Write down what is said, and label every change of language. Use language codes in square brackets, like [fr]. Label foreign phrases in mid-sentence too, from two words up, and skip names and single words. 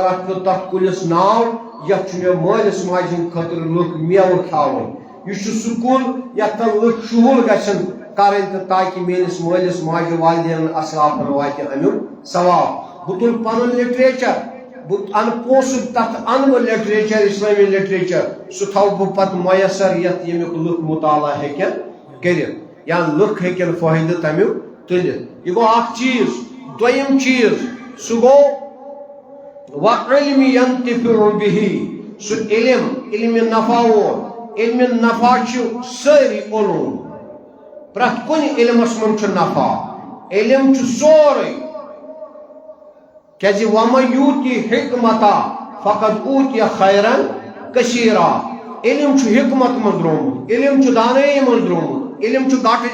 [ks] اتھ پیوٚو تتھ کُلِس ناو یتھ چھُ مےٚ مٲلِس ماجہِ ہٕنٛدِ خٲطرٕ لُکھ میوٕ کھاوٕنۍ یہ چھُ سُہ کُل یتھ لُکھ شُہُل گژھن کرٕنۍ تہٕ تاکہِ میٲنِس مٲلِس ماجہِ والدینن اسلافن واتہِ امیُک ثواب بہٕ تُلہٕ پنُن لٹریچر بہٕ انہٕ پونٛسہٕ تتھ انہٕ بہٕ لٹریچر اسلٲمی لٹریچر سُہ تھاوٕ بہٕ پتہٕ میسر یتھ ییٚمیُک لُکھ مطالعہ ہیٚکن کٔرِتھ یا لُکھ ہیٚکن فٲیدٕ تمیُک تُلِتھ یہ گوٚو اکھ چیٖز دوٚیِم چیٖز سُہ گوٚو [ar] وعلم ينتفع به [ks] سُہ علم نفع وول علم نفع چھُ سٲری علوم پرٛٮ۪تھ کُنہِ علمس منٛز چھُ نفع علم چھُ سورُے کیٛازِ [ar] وَمَن یوٗتی حکمتا فقط اوٗتیہ خیرن کثیرا [ks] علم چھُ حکمت منٛز درٛومُت علم چھُ دانٲیی منٛز درٛومُت علم چھُ گٹہٕ